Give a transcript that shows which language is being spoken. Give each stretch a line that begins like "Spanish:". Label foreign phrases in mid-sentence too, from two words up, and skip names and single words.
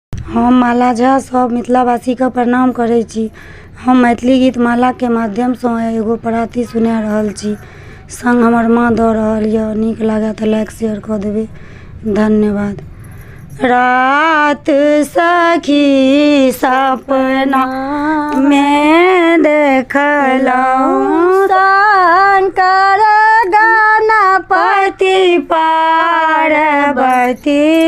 Maithili: हम माला झा सब मिथिलावासी के प्रणाम करै छी। हम मैथिली गीत माला के माध्यम सँ एगो पराती सुना रहल छी। संग हमर माँ दऽ रहल यऽ। नीक लागे तऽ
English: like share
Maithili: कऽ देबै। धन्यवाद। रात सखी सपना में देखलहुँ शंकर गणपति पार्वती।